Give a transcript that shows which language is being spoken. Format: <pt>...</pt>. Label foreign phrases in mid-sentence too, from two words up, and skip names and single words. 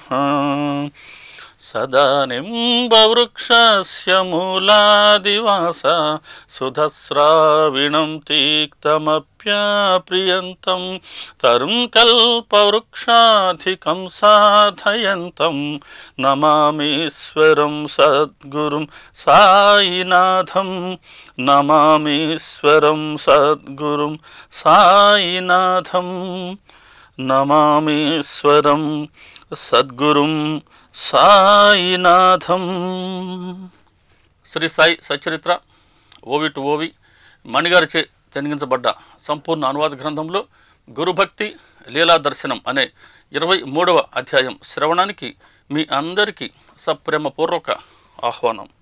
<sa>सदा निम्बवृक्षस्य मूलादिवास सुधस्राविणं तीक्तमप्याप्रियन्तं तरुं कल्पवृक्षाधिकं साधयन्तं नमामीश्वरं सद्गुरुं साईनाथं। नमामीश्वरं सद्गुरुं साईनाथं। नमामीश्वरं सद्गुरुं సాయినాథం।</sa> <te>శ్రీ సాయి సచరిత్ర ఓవి టు ఓవి మణిగారిచే తెనిగించబడ్డ సంపూర్ణ అనువాద గ్రంథంలో గురుభక్తి లీలా దర్శనం అనే 23వ అధ్యాయం శ్రవణానికి మీ అందరికీ సప్రేమపూర్వక ఆహ్వానం.</te>